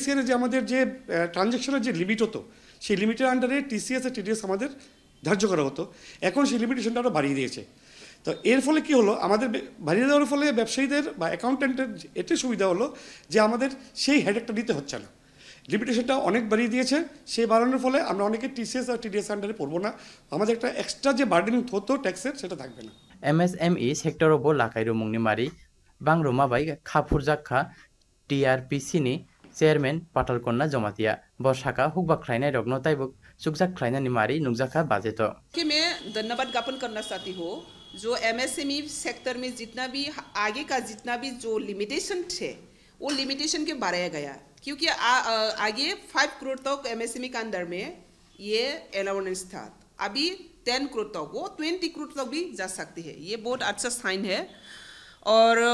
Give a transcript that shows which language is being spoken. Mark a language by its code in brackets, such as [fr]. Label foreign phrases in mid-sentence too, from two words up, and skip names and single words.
[bn] ইয়ারে যে আমাদের যে ট্রানজ্যাকশনের যে লিমিট হতো সেই লিমিটের আন্ডারে টিসিএস আর টিডিএস আমাদের ধার্য করা হতো এখন সেই লিমিটেশনটা আরও বাড়িয়ে দিয়েছে তো এর ফলে কি হলো আমাদের বাড়িয়ে দেওয়ার ফলে ব্যবসায়ীদের বা অ্যাকাউন্ট্যান্টের এটাই সুবিধা হলো যে আমাদের সেই হেডেকটা নিতে হচ্ছে না লিমিটেশনটা অনেক বাড়িয়ে দিয়েছে সেই বাড়ানোর ফলে আমরা অনেকে টিসিএস আর টিডিএস আন্ডারে পড়বো না আমাদের একটা এক্সট্রা যে বার্ডেন হতো ট্যাক্সের সেটা থাকবে না [en] MSME sector [trp] बो लाकाइरु मुंगनि मारि बांग्रुमा बाय खाफुरजाखा टीआरपीसी नि चेयरमैन पाटालकन्ना जमातिया बसाका हुकबा ख्लाइनाय रगनो ताइबुक सुकजाक ख्लाइना नि मारि नुकजाखा बाजेतो [hi] कि मैं धन्यवाद ज्ञापन करना चाहती हूँ जो [en] MSME sector [hi] में जितना भी आगे का जितना भी जो लिमिटेशन थे वो लिमिटेशन के बढ़ाया गया क्योंकि आगे 5 करोड़ तक एमएसएमई के अंदर में ये अलाउंस था अभी 10 करोड़ तक वो 20 करोड़ तक भी जा सकती है ये बहुत अच्छा साइन है और